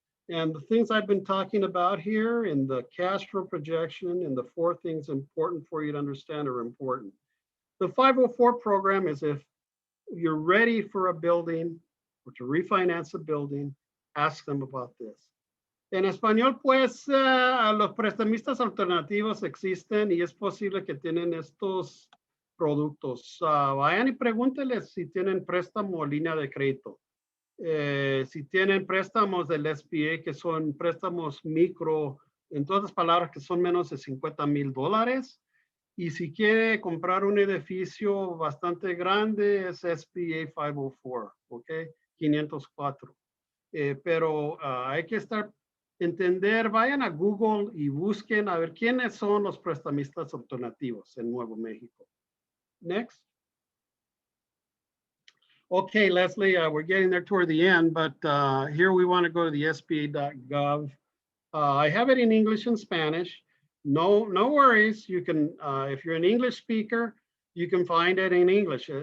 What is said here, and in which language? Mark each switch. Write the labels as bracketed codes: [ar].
[en] And the things I've been talking about here in the cash flow projection and the 4 things important for you to understand are important. The 504 program is if you're ready for a building or to refinance a building, ask them about this. [es] En español, pues, los prestamistas alternativos existen y es posible que tienen estos productos. Vayan y pregúntenles si tienen préstamo o línea de crédito. Si tienen préstamos del SBA, que son préstamos micro, en todas palabras, que son menos de $50,000. Y si quiere comprar un edificio bastante grande, es SBA 504, ¿ok? 504. Pero hay que entender, vayan a Google y busquen a ver quiénes son los prestamistas alternativos en Nuevo México. [en] Next. Okay, Leslie, we're getting there toward the end, but here we want to go to the sba.gov. I have it in English and Spanish. No worries. You can, if you're an English speaker, you can find it in English.